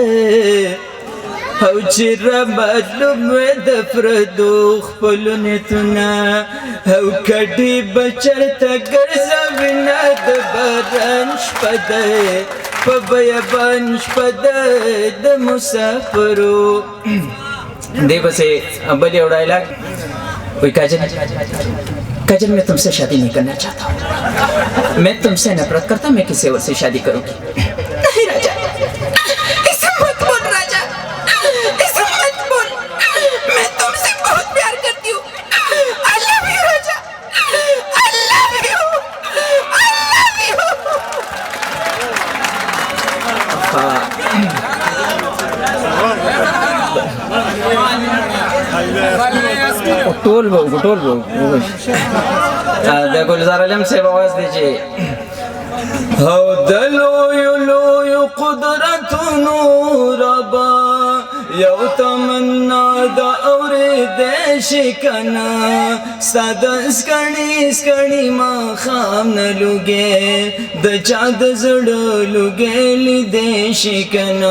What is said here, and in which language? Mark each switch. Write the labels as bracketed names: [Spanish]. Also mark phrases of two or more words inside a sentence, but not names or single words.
[Pashto] او چې رامعلوم وې د پردو خپلو نیتونه او کډې به چېرته ګرځوینه د باران شپه دی په بیابان شپه ده د مسافرو. دې پسې بل یو ډایلاګ وایي [Hindi] काजल मैं तुमसे शादी नहीं करना चाहता हूँ, मैं तुमसे नफरत करता, मैं किसी और से शादी करूंगी। नहीं राजा, ऐसा मत बोल राजा, ऐसा मत बोल, मैं तुमसे बहुत प्यार करती हूँ। [English] I love you राजा, I love you, I love you। [Pashto] ټول به د ګلزار علم صاحب आवाज دی چې او د لویو لویو قدرتونو ربا یو تمنا د اورېدی شي که نه ستا د سکڼي ماښام نه لوګې د چا د زړه لوګې لیدی شي که نه.